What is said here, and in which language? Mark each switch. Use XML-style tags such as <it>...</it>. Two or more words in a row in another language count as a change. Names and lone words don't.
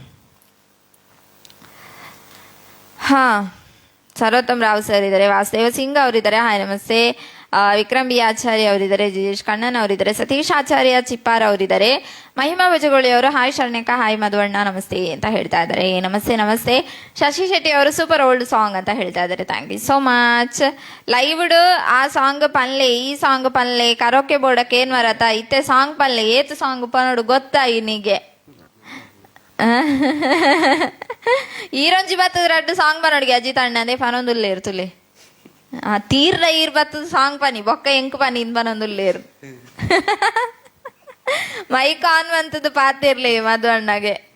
<kn>ಹಾಂ, ಸರ್ವೋತ್ತಮ್ ರಾವ್ ಸರ್ ಇದ್ದಾರೆ, ವಾಸುದೇವ ಸಿಂಗ್ ಅವರಿದ್ದಾರೆ, ಹಾಯ್ ನಮಸ್ತೆ. ವಿಕ್ರಮ್ ಬಿ ಆಚಾರ್ಯ ಅವರಿದ್ದಾರೆ, ಜಿಜೇಶ್ ಕಣ್ಣನ್ ಅವರಿದ್ದಾರೆ, ಸತೀಶ್ ಆಚಾರ್ಯ ಚಿಪ್ಪಾರ್ ಅವರಿದ್ದಾರೆ, ಮಹಿಮಾ ಬಜಗೋಳಿ ಅವರು ಹಾಯ್ ಶರಣ್ಯಕ, ಹಾಯ್ ಮಧುವಣ್ಣ ನಮಸ್ತೆ ಅಂತ ಹೇಳ್ತಾ ಇದ್ದಾರೆ. ನಮಸ್ತೆ. ಶಶಿ ಶೆಟ್ಟಿ ಅವರು</kn> <en>super old song</en> <kn>ಅಂತ ಹೇಳ್ತಾ ಇದ್ದಾರೆ.</kn> <en>Thank you so much.</en> <tcy>ಲೈವ್ಡ್ ಆ ಸಾಂಗ್ ಪನ್ಲೆ ಈ ಸಾಂಗ್ ಪನ್ಲೆ ಕರೋಕೆ ಬೋರ್ಡಕ್ಕೆ ಏನು ಮರತ ಇತ್ತೆ ಸಾಂಗ್ ಪನ್ಲೆ ಏತು ಸಾಂಗ್ ಪನ್ನೋಡು ಗೊತ್ತಾ ಇನ್ನಿಗೆ ಈರೊಂಜಿ ಬತ್ತದ ರಡ್ಡು ಸಾಂಗ್ ಪನ್ನೋಡಿಗೆ ಅಜಿತ್ ಅಣ್ಣಂದೇ ಪನೊಂದುಲ್ಲೆ ಇರ್ತುಲೆ ತೀರ್ರ ಈರ್ ಬತ್ತದ ಸಾಂಗ್ ಪನಿ ಬೊಕ್ಕ ಎಂಕು ಪನಿ ಇನ್ ಪನೊಂದುಲ್ಲೆ ಇರು</tcy> <en>mic on</en> <tcy>ಬಂತದ್ದು ಪಾತಿರ್ಲಿ ಮಧು ಅಣ್ಣಗೆ</tcy>